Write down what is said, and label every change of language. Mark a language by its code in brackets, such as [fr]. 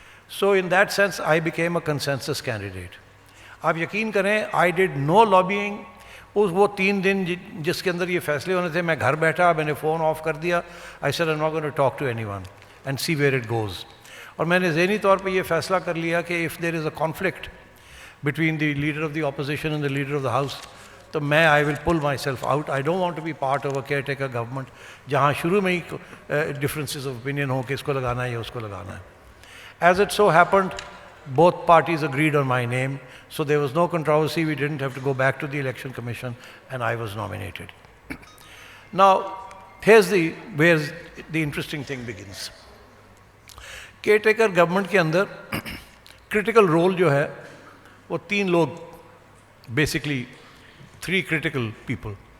[en] So in that sense I became a consensus candidate. [ur] آپ یقین کریں, [en] I did no lobbying. [ur] وہ 3 دن جس کے اندر یہ فیصلے ہونے تھے, میں گھر بیٹھا, میں نے فون آف کر دیا. [en] I said I am not going to talk to anyone and see where it goes. [ur] اور میں نے ذہنی طور پہ یہ فیصلہ کر لیا کہ [en] if there is a conflict between the leader of the opposition and the leader of the house, [ur] تو میں [en] I will pull myself out. I don't want to be part of a caretaker government [ur] جہاں شروع میں ہی [en] differences of opinion [ur] ہوں کہ اس کو لگانا ہے یا اس کو لگانا ہے. [en] As it so happened, both parties agreed on my name, so there was no controversy. We didn't have to go back to the election commission, and I was nominated. Now, here's where the interesting thing begins. Caretaker government [ur] کے اندر [en] critical role [ur] جو ہے وہ 3 لوگ, [en] basically 3 critical people.